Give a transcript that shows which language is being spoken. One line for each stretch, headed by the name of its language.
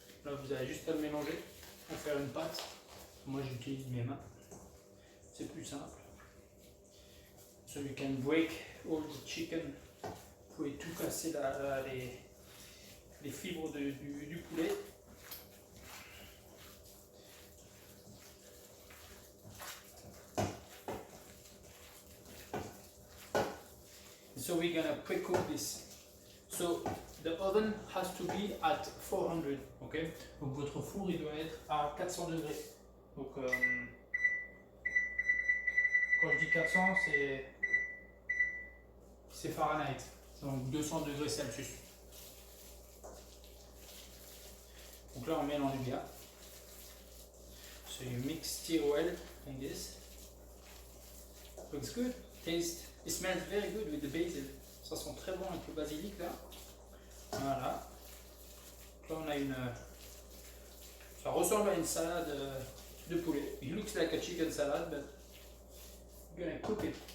French: Là vous avez juste à le mélanger pour faire une pâte. Moi j'utilise mes mains. C'est plus simple.
English: So you can break all the chicken.
French: Vous pouvez tout casser les fibres du poulet.
English: So we're gonna pre-cook this. So the oven has to be at 400, ok?
French: Donc votre four il doit être à 400 degrés. Donc quand je dis 400, c'est Fahrenheit, donc 200 degrés Celsius. Donc là on mélange bien.
English: So you mix stir well like this. Looks good. Taste. It smells very good with the basil.
French: Ça sent très bon avec le basilic là. Voilà. Là on a ça ressemble à une salade de poulet.
English: It looks like a chicken salad, but we're gonna cook it.